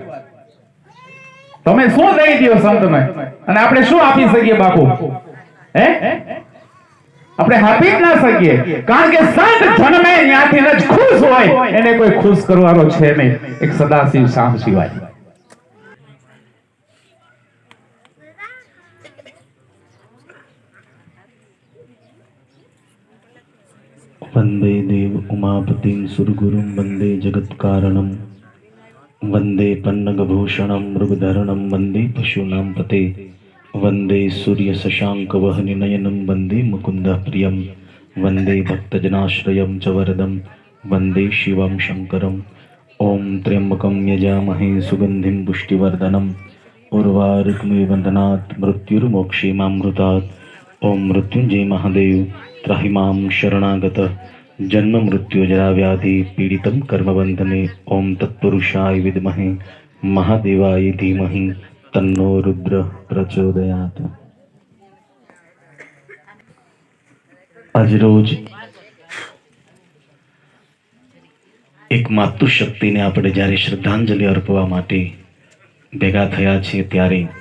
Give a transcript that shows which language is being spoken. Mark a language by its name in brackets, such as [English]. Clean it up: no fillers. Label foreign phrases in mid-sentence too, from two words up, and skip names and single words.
[Gujarati] તમે શું દઈ દો સંતને, અને આપણે શું આપી શકીએ બાપુ? હે આપણે આપી જ ના શકીએ, કારણ કે સંત જન્મે ત્યાંથી જ ખુશ હોય, એને કોઈ ખુશ કરવાનો છે નહીં, એક સદાશિવ શામ સિવાય. [Sanskrit] वंदे देव उमापतिं सुरगुरुं वंदे जगत्कारणं वंदे पन्नगभूषणं मृगधरणं वंदे पशूनां पते वंदे सूर्य शशांक वहनिनयनं वंदे मुकुंद प्रियं वंदे भक्तजनाश्रयं च वरदं वंदे शिवं शंकरं. ओम त्र्यंबकं यजामहे सुगंधिं पुष्टिवर्धनम् उर्वारुकमिव बन्धनात् मृत्युर्मोक्षेमामृतात्. ઓમ મૃત્યુંજય મહાદેવ ત્રાહિમામ શરણાગત જન્મ મૃત્યુ જરા વ્યાધિ પીડિતમ કર્મબંધને ઓમ તત્પુરુષાય વિદ્મહે મહાદેવાય ધીમહિ તન્નો રુદ્ર પ્રચોદયાત. [Gujarati] આજરોજ એક માતૃશક્તિને આપણે જ્યારે શ્રદ્ધાંજલિ અર્પવા માટે ભેગા થયા છીએ ત્યારે